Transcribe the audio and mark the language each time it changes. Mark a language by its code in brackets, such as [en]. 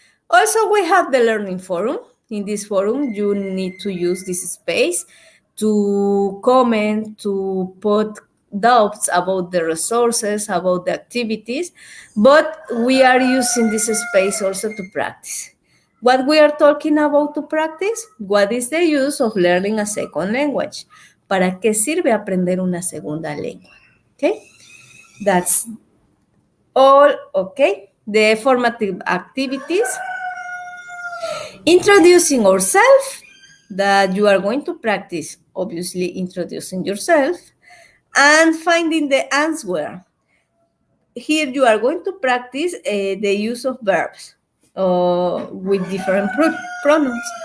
[en] Also, we have the learning forum. In this forum, you need to use this space to comment, to put doubts about the resources, about the activities, but we are using this space also to practice. What we are talking about to practice? What is the use of learning a second language? [es] ¿Para qué sirve aprender una segunda lengua? [en] Okay, that's all, okay? The formative activities. Introducing ourselves, that you are going to practice, obviously, introducing yourself, and finding the answer. Here you are going to practice the use of verbs with different pronouns.